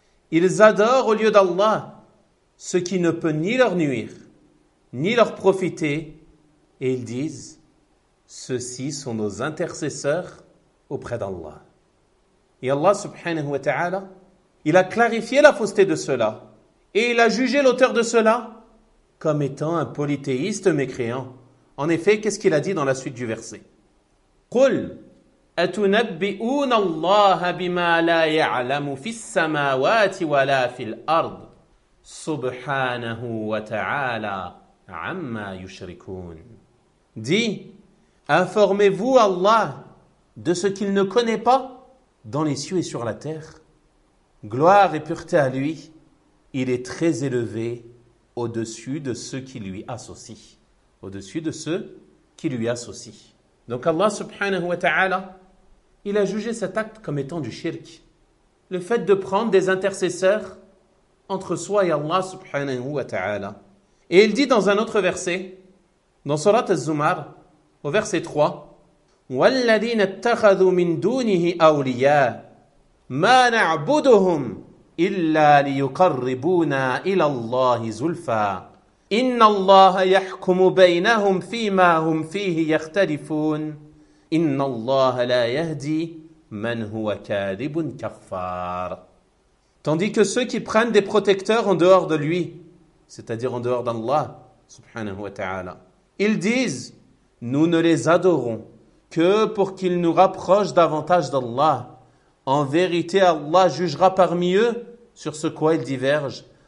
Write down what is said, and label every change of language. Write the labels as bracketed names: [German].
[French] Ils adorent au lieu d'Allah ce qui ne peut ni leur nuire, ni leur profiter, et ils disent: ceux-ci sont nos intercesseurs auprès d'Allah. Et Allah subhanahu wa ta'ala, il a clarifié la fausseté de cela, et il a jugé l'auteur de cela comme étant un polythéiste mécréant. En effet, qu'est-ce qu'il a dit dans la suite du verset? [Arabic] قُلْ أَتُنَبِّئُونَ اللَّهَ بِمَا لَا يَعْلَمُ فِي السَّمَاوَاتِ وَلَا فِي الْأَرْضِ سُبْحَانَهُ وَتَعَالَى عَمَّا يُشْرِكُونَ. [French] Dis, informez-vous Allah de ce qu'il ne connaît pas dans les cieux et sur la terre. Gloire et pureté à lui, il est très élevé au-dessus de ceux qui lui associent. Au-dessus de ceux qui lui associent. Donc Allah subhanahu wa ta'ala, il a jugé cet acte comme étant du shirk. Le fait de prendre des intercesseurs entre soi et Allah subhanahu wa ta'ala. Et il dit dans un autre verset, dans Surat Az-Zumar, au verset 3, [Arabic] وَالَّذِينَ اتَّخَذُوا مِن دُونِهِ أَوْلِيَاءَ مَا نَعْبُدُهُمْ إِلَّا لِيُقَرِّبُونَا إِلَى اللَّهِ زُلْفَى إِنَّ اللَّهَ يَحْكُمُ بَيْنَهُمْ فِي مَا هُمْ فِيهِ يَخْتَلِفُونَ إِنَّ اللَّهَ لَا يَهْدِي مَنْ هُوَ كَاذِبٌ كَفَّارٌ. [French] Tandis que ceux qui prennent des protecteurs en dehors de lui, c'est-à-dire en dehors d'Allah, subhanahu wa ta'ala, ils disent, nous ne les adorons que pour qu'ils nous rapprochent davantage d'Allah. En vérité, Allah jugera parmi eux sur ce quoi ils divergent.